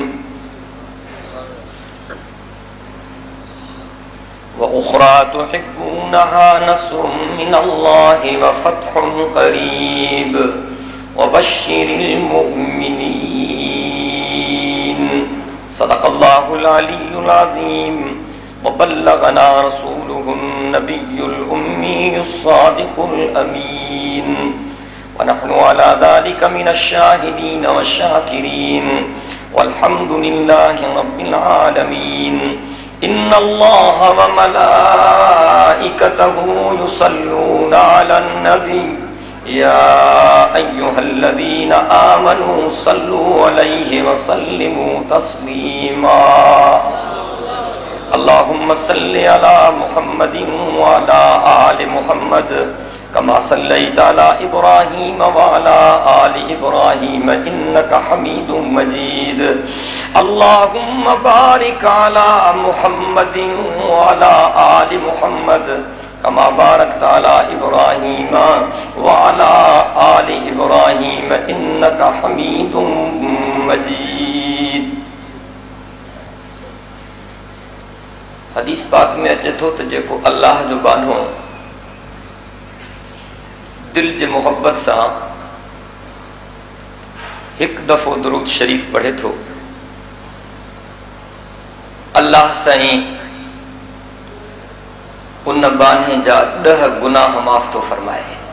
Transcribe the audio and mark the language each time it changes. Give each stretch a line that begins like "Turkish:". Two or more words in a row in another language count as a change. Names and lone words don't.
Arabic: وأخرى تحبونها نصر من الله وفتح قريب وبشر المؤمنين. صدق الله العلي العظيم. وبلغنا رسوله النبي الأمي الصادق الأمين ونحن على ذلك من الشاهدين والشاكرين والحمد لله رب العالمين. إن الله وملائكته يصلون على النبي يا أيها الذين آمنوا صلوا عليه وسلموا تسليما. اللهم صل على محمد وعلى آل محمد كما صليت على إبراهيم وعلى آل إبراهيم إنك حميد مجيد. اللهم بارك على محمد وعلى آل محمد كما باركت على إبراهيم وعلى آل إبراهيم إنك حميد مجيد.
Sindhi: हदीस पाक में अचे थो त जेको अल्लाह जो बानो दिल जे मोहब्बत सां हिकु दफ़ो दुरूद शरीफ़ पढ़े थो, अल्लाह साईं उन बाने जा 10 गुनाह माफ़ थो फरमाए।